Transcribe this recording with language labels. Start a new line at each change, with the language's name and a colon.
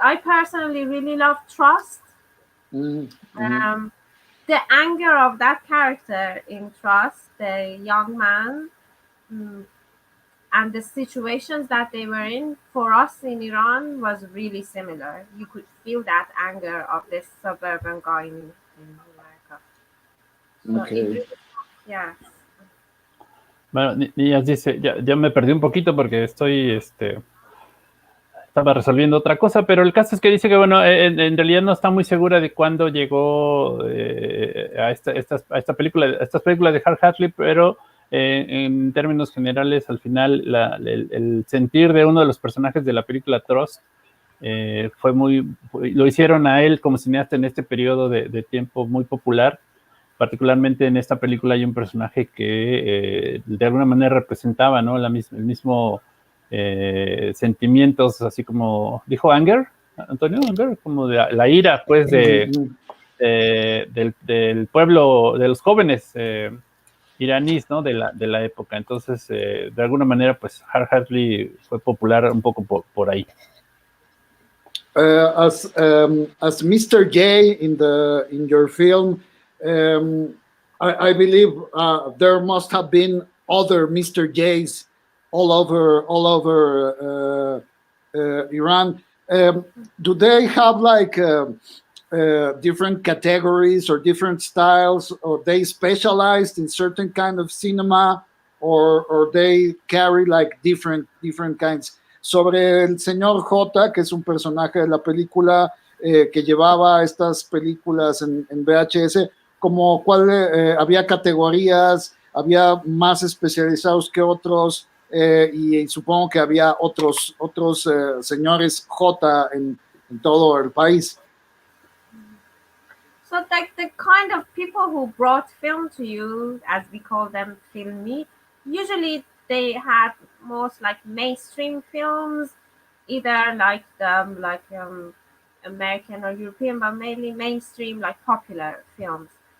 English: I personally really love Trust. The anger of that character in Trust, the young man, and the situations that they were in, for us in Iran, was really similar. You could feel that anger of this suburban guy in America. So Okay. Yeah.
Spanish: Bueno, Niyaz dice, ya me perdí un poquito porque estaba resolviendo otra cosa, pero el caso es que dice que, bueno, en realidad no está muy segura de cuándo llegó a estas películas de Hal Hartley, pero en términos generales, al final, el sentir de uno de los personajes de la película Trust lo hicieron a él como cineasta en este periodo de tiempo muy popular. Particularmente en esta película hay un personaje que de alguna manera representaba, ¿no?, el mismo sentimientos, así como dijo Anger, Antonio, Anger, como de la ira, pues, del pueblo, de los jóvenes iraníes, ¿no?, de la época. Entonces, de alguna manera, pues, Hal Hartley fue popular un poco por ahí.
English: As Mr. J in your film, I believe there must have been other Mr. J's all over Iran. Do they have like different categories or different styles, or they specialized in certain kind of cinema, or they carry like different kinds?
Spanish: Sobre el señor J, que es un personaje de la película que llevaba estas películas en VHS, como cuál había categorías, había más especializados que otros, y supongo que había otros señores J en todo el país.
English: So like the kind of people who brought film to you, as we call them, filmy, usually they had most like mainstream films, either like American or European, but mainly mainstream, like popular films.